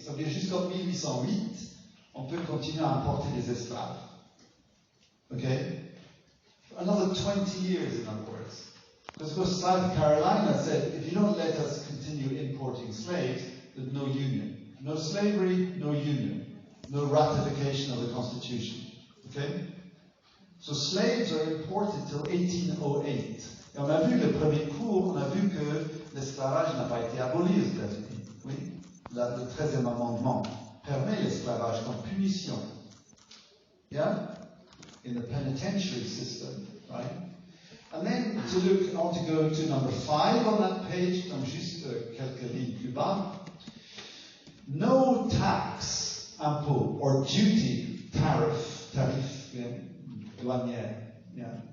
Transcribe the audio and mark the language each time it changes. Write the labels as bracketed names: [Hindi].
[French] Ça veut dire jusqu'en 1808, on peut continuer à importer des esclaves. [English] Okay? Another 20 years, in other words. Because of course South Carolina said, if you don't let us continue importing slaves, there's no union. No slavery, no union. No ratification of the Constitution. Okay? So slaves are imported till 1808. [French] Et on a vu le premier cours, on a vu que l'esclavage n'a pas été aboli aux États-Unis. Oui? Là, le 13e amendement permet l'esclavage comme punition. [English] Yeah? In the penitentiary system, right? And then to look, I want to go to number 5 on that page, [French] donc juste quelques lignes plus bas. [English] No tax, impôt, or duty, tarif, yeah, douanière, yeah.